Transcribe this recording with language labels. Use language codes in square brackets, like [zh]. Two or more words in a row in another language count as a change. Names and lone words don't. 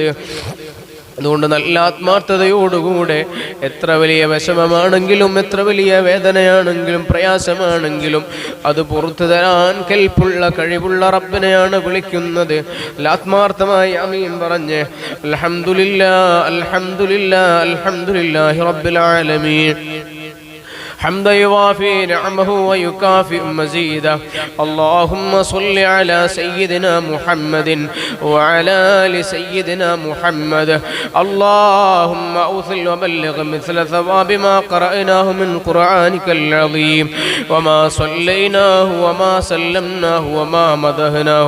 [ml] അതുകൊണ്ട് നല്ല ആത്മാർത്ഥതയോടുകൂടെ എത്ര വലിയ വിഷമമാണെങ്കിലും, എത്ര വലിയ വേദനയാണെങ്കിലും, പ്രയാസമാണെങ്കിലും അത് പുറത്തു തരാൻ കെൽപ്പുള്ള കഴിവുള്ള റബ്ബിനെയാണ് വിളിക്കുന്നത്. ആത്മാർത്ഥമായി ആമീൻ പറഞ്ഞ് [ar] الحمد لله الحمد لله الحمد لله رب العالمين. حمدا يوافي نعمه ويكافئ مزيدا. اللهم صل على سيدنا محمد وعلى آل سيدنا محمد. اللهم أوصل وبلغ مثل ثواب ما قرأناه من قرآنك العظيم، وما صليناه وما سلمناه وما مدحناه.